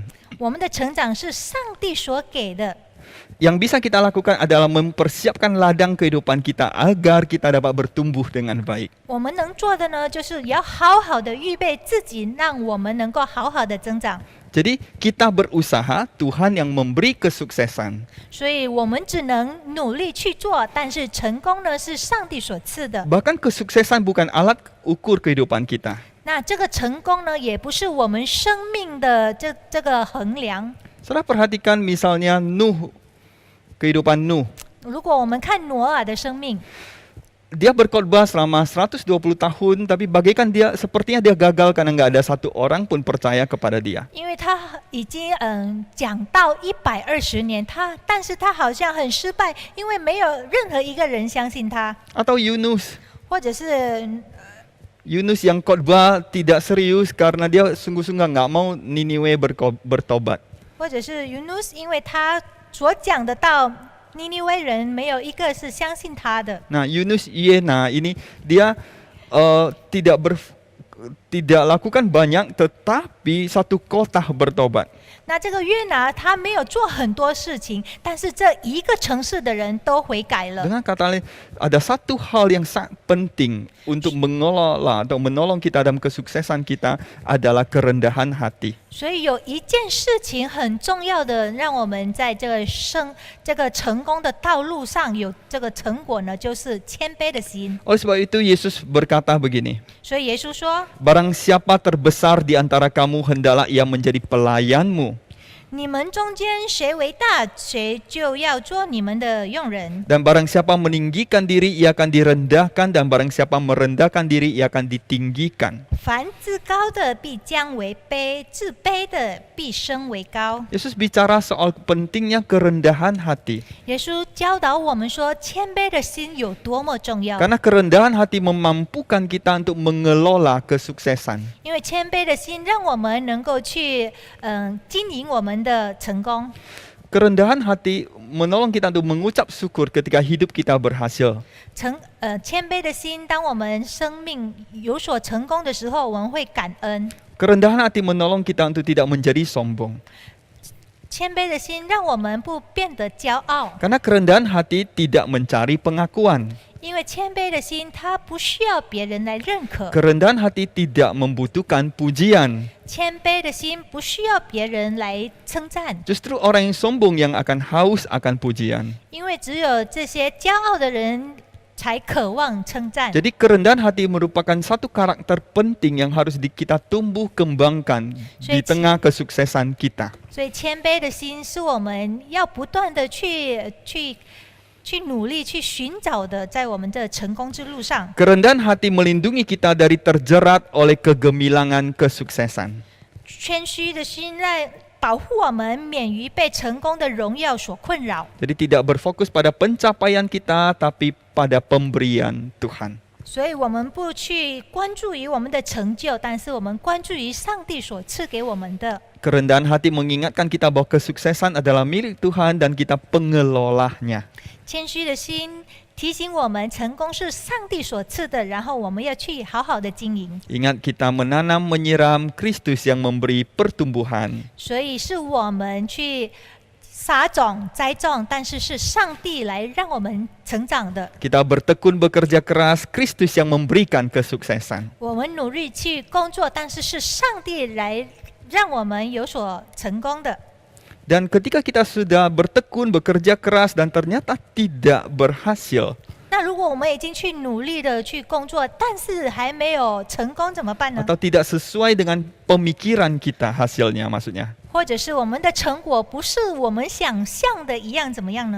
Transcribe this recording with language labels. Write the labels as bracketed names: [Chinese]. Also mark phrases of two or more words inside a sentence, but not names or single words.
[Chinese] 我们的成长是上帝所给的。 [Indonesian] Yang bisa kita lakukan adalah mempersiapkan ladang kehidupan kita agar kita dapat bertumbuh dengan baik. [Chinese] 我们能做的呢，就是要好好的预备自己，让我们能够好好的增长。 [Indonesian] Jadi kita berusaha, Tuhan yang memberi kesuksesan. [Chinese] 所以我们只能努力去做，但是成功呢是上帝所赐的。 [Indonesian] Bahkan kesuksesan bukan alat ukur kehidupan kita. [Chinese] 那这个成功呢，也不是我们生命的这个衡量。 [Indonesian] Saudara perhatikan misalnya Nuh, kehidupan Nuh. [Chinese] 如果我们看挪尔的生命， [Indonesian] Dia berkhotbah selama 120 tahun, tapi bagaikan sepertinya dia gagal karena nggak ada satu orang pun percaya kepada dia. [Chinese] 因为他已经讲到120年，但是他好像很失败，因为没有任何一个人相信他， [Indonesian] Atau Yunus [Chinese] 或者是 [Indonesian] Yunus yang khotbah tidak serius karena dia sungguh-sungguh nggak mau Niniwe bertobat. [Chinese] 或者是 Yunus， 因为他所讲的道，尼尼微人没有一个是相信他的。 [Indonesian] Nah, Yunus Yena ini dia tidak lakukan banyak, tetapi satu kota bertobat. [Chinese] 那这个约拿他没有做很多事情，但是这一个城市的人都悔改了。 [Indonesian] Dengan kata lain, ada satu hal yang sangat penting untuk mengelola atau menolong kita dalam kesuksesan kita adalah kerendahan hati. [Chinese] 所以有一件事情很重要的，让我们在这个成功的道路上有这个成果呢，就是谦卑的心。 [Indonesian] Oleh sebab itu Yesus berkata begini, [Chinese] 所以耶稣说 [Indonesian] barang siapa terbesar di antara kamu hendaklah ia menjadi pelayanmu. [Chinese] 你们中间谁为大，谁就要做你们的用人。 [Indonesian] Dan barang siapa meninggikan diri ia akan direndahkan, dan barang siapa merendahkan diri ia akan ditinggikan. [Chinese] 凡自高的必将为卑，自卑的必升为高。 [Indonesian] Yesus bicara soal pentingnya kerendahan hati. [Chinese] 耶稣教导我们说，谦卑的心有多么重要。 [Indonesian] Karena kerendahan hati memampukan kita untuk mengelola kesuksesan. [Chinese] 因为谦卑的心让我们能够去经营我们的成功。 [Indonesian] Kerendahan hati menolong kita untuk mengucap syukur ketika hidup kita berhasil. [Chinese] 谦卑的心，当我们生命有所成功的时候，我们会感恩。 [Indonesian] Kerendahan hati menolong kita untuk tidak menjadi sombong. [Chinese] 谦卑的心让我们不变得骄傲， [Indonesian] Karena kerendahan hati tidak mencari pengakuan. [Chinese] 因为谦卑的心它不需要别人来认可， [Indonesian] Kerendahan hati tidak membutuhkan pujian. [Chinese] 谦卑的心不需要别人来称赞， [Indonesian] Justru orang yang sombong yang akan haus akan pujian. [Chinese] 因为只有这些骄傲的人才渴望称赞。 [Indonesian] Jadi kerendahan hati merupakan satu karakter penting yang harus kita tumbuh kembangkan di tengah kesuksesan kita. [Chinese] 所以谦卑的心是我们要不断的去努力去寻找的，在我们的成功之路上。 [Indonesian] Kerendahan hati melindungi kita dari terjerat oleh kegemilangan kesuksesan. [Chinese] 谦虚的心来保护我们免于被成功的荣耀所困扰。 [Indonesian] Jadi tidak berfokus pada pencapaian kita, tapi pada pemberian Tuhan. [Chinese] 所以我们不去关注于我们的成就，但是我们关注于上帝所赐给我们的。 [Indonesian] Kerendahan hati mengingatkan kita bahwa kesuksesan adalah milik Tuhan dan kita pengelolanya. [Chinese] 谦虚的心提醒我们，成功是上帝所赐的，然后我们要去好好的经营。 [Indonesian] Ingat kita menanam menyiram Kristus yang memberi pertumbuhan. [Chinese] 所以是我们去撒种栽种，但是是上帝来让我们成长的。 [Indonesian] Kita bertekun bekerja keras, Kristus yang memberikan kesuksesan. [Chinese] 我们努力去工作，但是是上帝来让我们有所成功的。 [Indonesian] Dan ketika kita sudah bertekun, bekerja keras dan ternyata tidak berhasil, [Chinese] 那如果我们已经去努力的去工作，但是还没有成功怎么办呢？ [Indonesian] atau tidak sesuai dengan pemikiran kita hasilnya maksudnya. [Chinese] 或者是我们的成果不是我们想象的一样，怎么样呢？